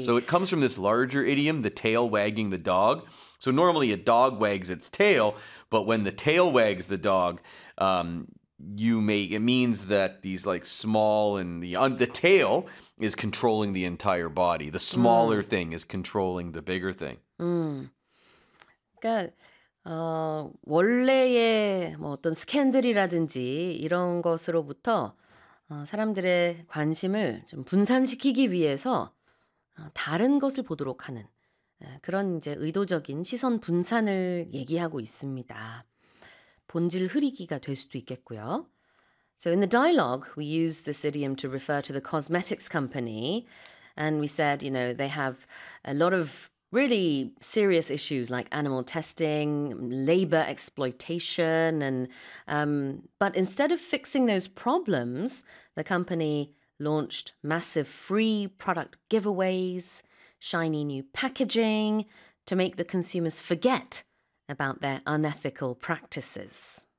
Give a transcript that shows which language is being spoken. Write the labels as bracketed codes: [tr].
[en] So it comes from this larger idiom, the tail wagging the dog. So normally a dog wags its tail, but when the tail wags the dog, it means that these like small and the tail is controlling the entire body. The smaller thing is controlling the bigger thing. Mm. [ko] 그러니까 원래의 뭐 어떤 스캔들이라든지 이런 것으로부터 사람들의 관심을 좀 분산시키기 위해서 다른 것을 보도록 하는 그런 이제 의도적인 시선 분산을 얘기하고 있습니다. 본질 흐리기가 될 수도 있겠고요. [en] So in the dialogue, we use this idiom to refer to the cosmetics company. And we said, you know, they have a lot of really serious issues like animal testing, labor exploitation. And but instead of fixing those problems, the company launched massive free product giveaways, shiny new packaging to make the consumers forget about their unethical practices.